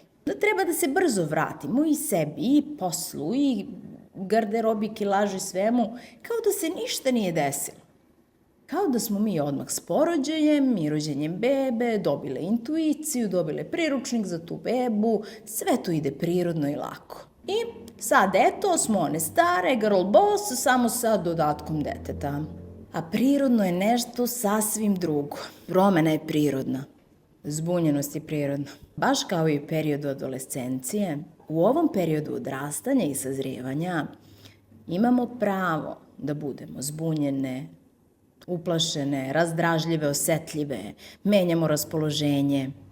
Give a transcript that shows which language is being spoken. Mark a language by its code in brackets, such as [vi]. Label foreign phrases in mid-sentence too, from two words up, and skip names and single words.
[sr] Da treba da se brzo vratimo i sebi, i poslu, i garderobi, kilaži, svemu, kao da se ništa nije desilo. Kao da smo mi odmah s porođajem i rođenjem bebe dobile intuiciju, dobile priručnik za tu bebu, sve to ide prirodno i lako. I sad eto smo one stare, [en] girl boss, [sr] samo sa dodatkom deteta. A prirodno je nešto sasvim drugo. Promena je prirodna. Zbunjenost je prirodna. Baš kao i u periodu adolescencije, u ovom periodu odrastanja i sazrijevanja imamo pravo da budemo zbunjene, uplašene, razdražljive, osetljive, menjamo raspoloženje.